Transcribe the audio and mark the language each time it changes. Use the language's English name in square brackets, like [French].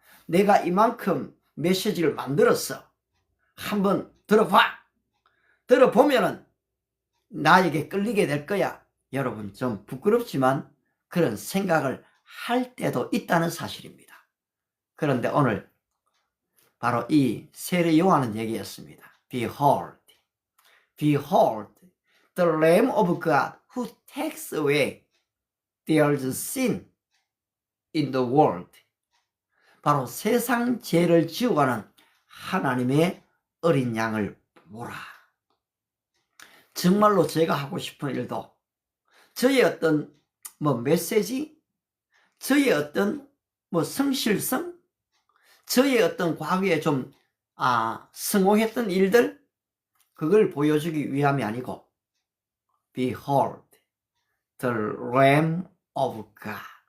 [Korean] 내가 이만큼 메시지를 만들었어. 한번 들어봐. 들어보면은 나에게 끌리게 될 거야. 여러분, 좀 부끄럽지만 그런 생각을 할 때도 있다는 사실입니다. 그런데 오늘 바로 이 세례 요한은 얘기했습니다. [English] Behold, behold, the Lamb of God who takes away there's sin in the world. [Korean] 바로 세상 죄를 지워가는 하나님의 어린 양을 보라. 정말로 제가 하고 싶은 일도 저의 어떤 메시지, 저의 어떤 성실성, 저의 어떤 과거에 좀 성공했던 일들, 그걸 보여주기 위함이 아니고 [English] Behold, the Lamb of God.